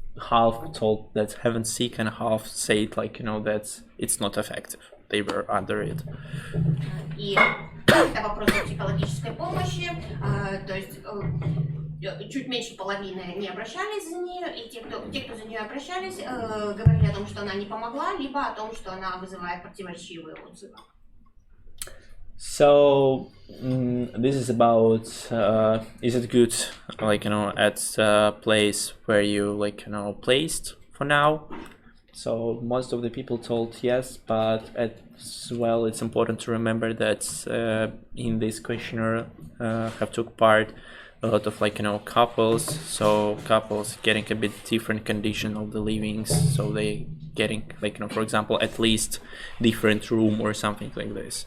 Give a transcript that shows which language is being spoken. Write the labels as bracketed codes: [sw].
[en] half told that haven't sick and half said like, that it's not effective. They were under it. [ru] И это вопрос психологической помощи, то есть чуть меньше половины не обращались за нее, и те, кто за нее обращались, говорили о том, что она не помогла, либо о том, что она вызывает противоречивые отзывы. [en] So this is about is it good like at a place where you like placed for now? So most of the people told yes, but as well it's important to remember that in this questionnaire have took part a lot of like couples, so couples getting a bit different condition of the livings, so they getting like for example at least different room or something like this.